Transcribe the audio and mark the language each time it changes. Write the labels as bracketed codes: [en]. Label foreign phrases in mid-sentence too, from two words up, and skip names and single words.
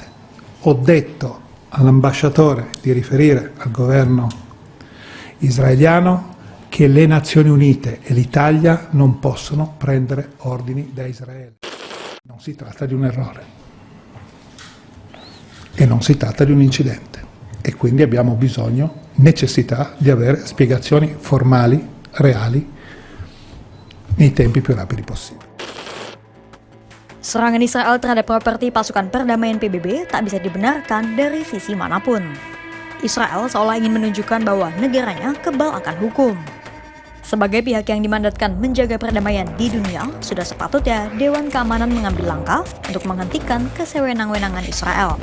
[it] Ho detto all'ambasciatore di riferire al governo israeliano che le Nazioni Unite e l'Italia non possono prendere ordini da Israele. Non si tratta di un errore e non si tratta di un incidente e quindi abbiamo bisogno, necessità di avere spiegazioni formali, reali, nei tempi più rapidi possibili. [id] Serangan Israel terhadap properti pasukan perdamaian PBB tak bisa dibenarkan dari sisi manapun. Israel seolah ingin menunjukkan bahwa negaranya kebal akan hukum. Sebagai pihak yang dimandatkan menjaga perdamaian di dunia, sudah sepatutnya Dewan Keamanan mengambil langkah untuk menghentikan kesewenang-wenangan Israel.